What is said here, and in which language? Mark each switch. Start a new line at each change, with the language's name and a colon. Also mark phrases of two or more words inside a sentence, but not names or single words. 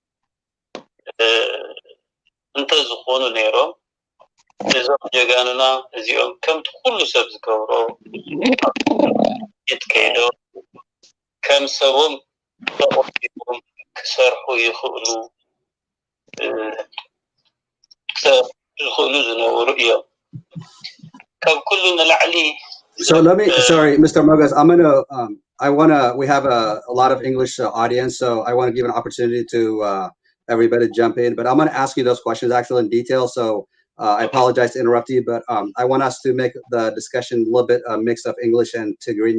Tigrinya: እንተ ዝኾኑ ነይሮም እዞም ጀጋኑና እዚኦም ከምቲ ኩሉ ሰብ ዝገብሮ ይትከይዶ ከም ሰቦም ተቆጢቦም ክሰርሑ ይኽእሉ ዝነበሩ እዮም ካብ ኩሉ ንላዕሊ
English: So let me, sorry, Mr. Mogas, we have a lot of English audience, so I want to give an opportunity to everybody to jump in, but I'm going to ask you those questions actually in detail. So I apologize to interrupt you, but I want us to make the discussion a little bit a mix of English and Tigrinya.